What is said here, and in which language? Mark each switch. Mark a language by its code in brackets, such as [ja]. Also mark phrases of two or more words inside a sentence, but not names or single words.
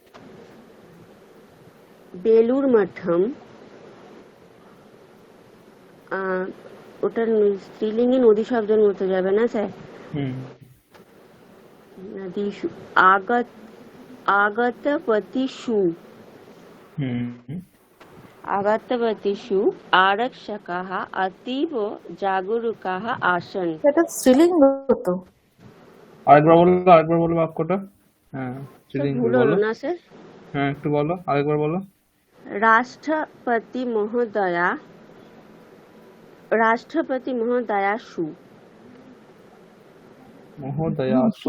[bn] বেলুড় মঠম, আহ, ওটার স্ত্রীলিঙ্গে নদী শব্দের মতো যাবে না স্যার? হুম, [sa] নদীষু আগত आगतवतीषु হুম। आगतवतीषु आरक्षकाः अतीव जागरूकाः आसन्। [bn] এটা স্ত্রীলিঙ্গ তো। আরেকবার বলো বাক্যটা। হ্যাঁ, স্যার স্ত্রীলিঙ্গ ভুল হলো বলো। না স্যার? হ্যাঁ, একটু বলো, আরেকবার বলো। রাষ্ট্রপতি মহোদয়া, রাষ্ট্রপতি মহোদয়া সু। মহোদয়াসু।